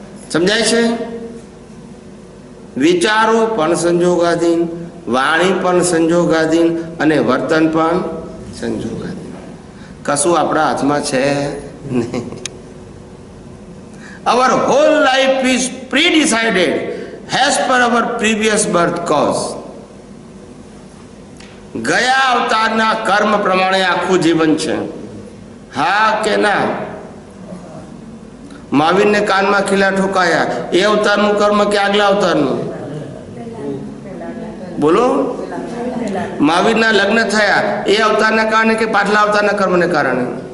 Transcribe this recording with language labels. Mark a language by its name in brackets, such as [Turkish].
[Gujarati] સમજાય છે? વિચારો પણ સંજોગાધીન, વાણી પણ સંજોગાધીન અને વર્તન પણ સંજોગાધીન. કશું આપણા હાથમાં છે નહીં. [English] Our whole life is pre-decided as per our previous birth cause. [Gujarati] ગયા અવતારના કર્મ પ્રમાણે આખું જીવન છે. હા કે ના? મહાવીરને કાનમાં ખીલા ઠોકાયા, એ અવતારનું કર્મ કે આગલા અવતારનું? બોલો. મહાવીરના લગ્ન થયા એ અવતારના કારણે કે પાછલા અવતારના કર્મને કારણે?